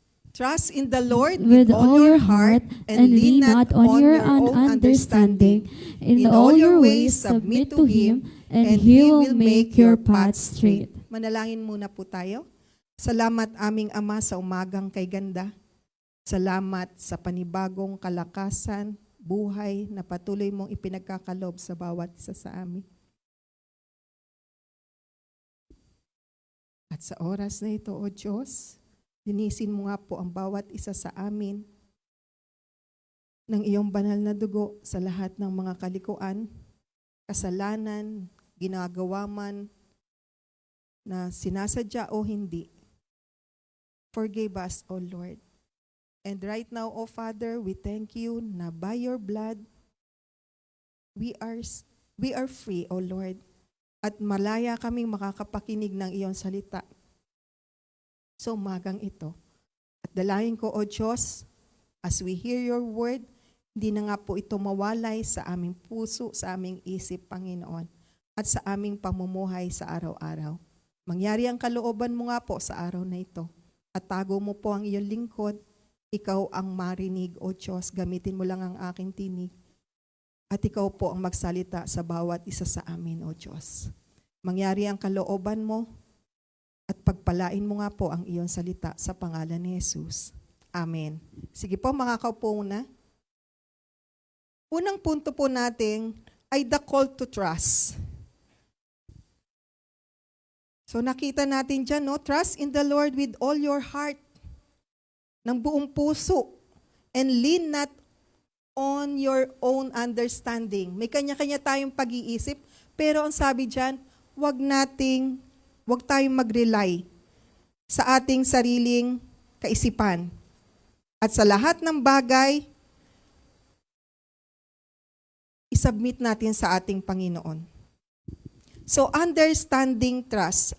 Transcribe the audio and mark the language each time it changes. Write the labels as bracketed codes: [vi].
[en] Trust in the Lord with all your heart and lean not on your own understanding. In all your ways submit to Him and He will make your paths straight. [tl] Manalangin muna po tayo. Salamat aming Ama sa umagang kay ganda. Salamat sa panibagong kalakasan, buhay na patuloy mong ipinagkakalob sa bawat isa sa amin. At sa oras na ito, O Diyos, linisin mo nga po ang bawat isa sa amin ng iyong banal na dugo sa lahat ng mga kalikuan, kasalanan, ginagawa man na sinasadya o hindi. [en] Forgive us, O Lord. And right now, O Father, we thank you na by your blood, we are free, O Lord. [tl] At malaya kaming makakapakinig ng iyong salita. So umagang ito. At dalayan ko, O Diyos, [en] as we hear your word, [tl] hindi na nga po ito mawalay sa aming puso, sa aming isip, Panginoon, at sa aming pamumuhay sa araw-araw. Mangyari ang kalooban mo nga po sa araw na ito. At tago mo po ang iyong lingkod, ikaw ang marinig, O Diyos, gamitin mo lang ang aking tinig. At ikaw po ang magsalita sa bawat isa sa amin, O Diyos. Mangyari ang kalooban mo at pagpalain mo nga po ang iyong salita sa pangalan ni Jesus. Amen. Sige po, makakaupo na. Unang punto po natin ay [en] the call to trust. [tl] So nakita natin dyan, no? [en] Trust in the Lord with all your heart, [tl] ng buong puso, [en] and lean not on your own understanding. [tl] May kanya-kanya tayong pag-iisip, pero ang sabi dyan, wag tayong mag-rely sa ating sariling kaisipan. At sa lahat ng bagay, isubmit natin sa ating Panginoon. [en] So, understanding trust.